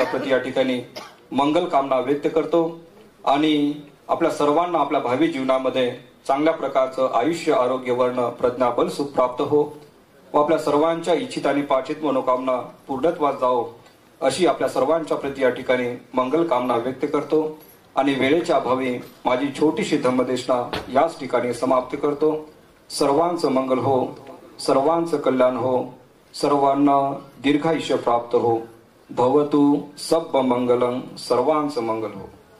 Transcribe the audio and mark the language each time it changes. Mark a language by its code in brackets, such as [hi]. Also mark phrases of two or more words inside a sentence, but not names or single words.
[mr] प्रति या ठिकाणी मंगल कामना व्यक्त करतो आणि आपल्या सर्वांना आपल्या भावी जीवनामध्ये चांगल्या प्रकारचं आयुष्य, आरोग्य, वर्ण, प्रज्ञाबल सुख प्राप्त हो व आपल्या सर्वांच्या इच्छित आणि पाचित मनोकामना पूर्णत्वास जाओ अशी आपल्या सर्वांच्या प्रति या ठिकाणी मंगल कामना व्यक्त करतो आणि वेळेच्या अभावी माझी छोटीशी धम्मदेशना याच ठिकाणी समाप्त करतो. सर्वांचं मंगल हो, सर्वांचं कल्याण हो, सर्वांना दीर्घायुष्य प्राप्त हो. [pi] भवतु सब मंगलम, [mr] सर्वांचं मंगल हो.